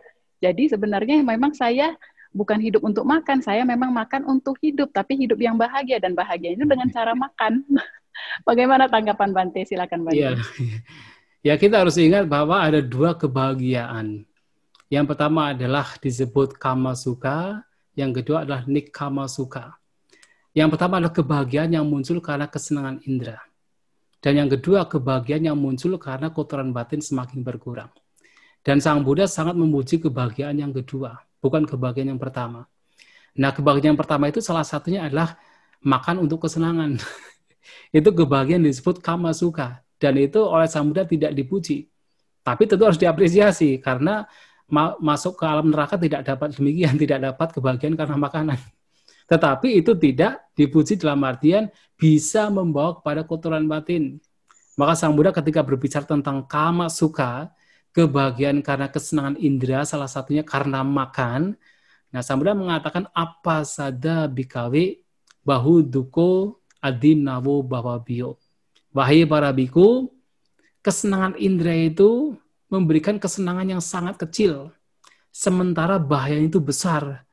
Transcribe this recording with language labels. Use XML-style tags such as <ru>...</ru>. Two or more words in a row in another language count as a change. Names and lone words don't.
<id>Jadi sebenarnya memang saya bukan hidup untuk makan, saya memang makan untuk hidup, tapi hidup yang bahagia, dan bahagia itu dengan cara makan. Bagaimana tanggapan Bante? Silakan Bante. Ya, kita harus ingat bahwa ada dua kebahagiaan. Yang pertama adalah disebut</id> <pi>kama sukha,</pi> <id>yang kedua adalah</id> <pi>nikkama sukha.</pi> <id>Yang pertama adalah kebahagiaan yang muncul karena kesenangan indera. Dan yang kedua, kebahagiaan yang muncul karena kotoran batin semakin berkurang. Dan Sang Buddha sangat memuji kebahagiaan yang kedua, bukan kebahagiaan yang pertama. Nah, kebahagiaan yang pertama itu salah satunya adalah makan untuk kesenangan. Itu kebahagiaan disebut</id> <pi>kama sukha.</pi> <id>Dan itu oleh Sang Buddha tidak dipuji. Tapi tentu harus diapresiasi, karena masuk ke alam neraka tidak dapat demikian, tidak dapat kebahagiaan karena makanan. Tetapi itu tidak dipuji dalam artian bisa membawa kepada kotoran batin. Maka Sang Buddha ketika berbicara tentang</id> <pi>kama sukha,</pi> <id>kebahagiaan karena kesenangan indera, salah satunya karena makan. Nah, Sang Buddha mengatakan</id> <pi>apa sada bikawe bahu duko adin nawo bhavabhyo.</pi> <id>Wahai para biku, kesenangan indera itu memberikan kesenangan yang sangat kecil, sementara bahaya itu besar.</id>